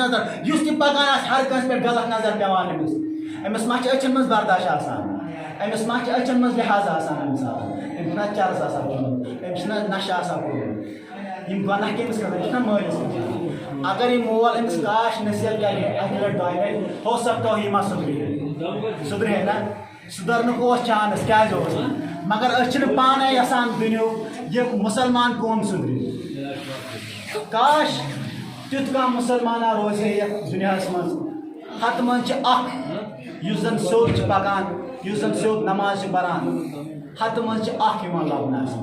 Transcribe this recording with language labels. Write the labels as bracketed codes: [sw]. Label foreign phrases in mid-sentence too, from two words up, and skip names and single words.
[ks] نظر یُس تہِ پَکان آسہِ ہر کٲنٛسہِ پٮ۪ٹھ غلط نظر پٮ۪وان أمِس ما چھِ أچھَن منٛز برداش آسان أمِس ما چھِ أچھَن منٛز لحاظ آسان أمِس أمِس چھُنہ چرس آسان کوٚرمُت أمِس چھُنہ نشہٕ آسان کوٚرمُت یِم گۄناہ کٔمِس خٲطرٕ یہِ چھُنہ مٲلِس خٲطرٕ اگر یہِ مول أمِس کاش نصیحت کَرِ اَکہِ لَٹہِ دۄیہِ لَٹہِ [ur] ہو سکتا ہے [ks] یہِ ما سُدرِ ہے نہ سُدھرنُک اوس چانس کیٛازِ اوس مگر أسۍ چھِنہٕ پانَے یَژھان دُنیُک یہِ مُسلمان قوم سُدرِ کاش تیُتھ کانٛہہ مُسلمانا روزِ ہے یَتھ دُنیاہَس منٛز ہَتہٕ منٛز چھِ اَکھ یُس زَن سیوٚد چھِ پَکان یُس زَن سیوٚد نماز چھِ پَران ہَتہٕ منٛز چھِ اَکھ یِوان لَبنہٕ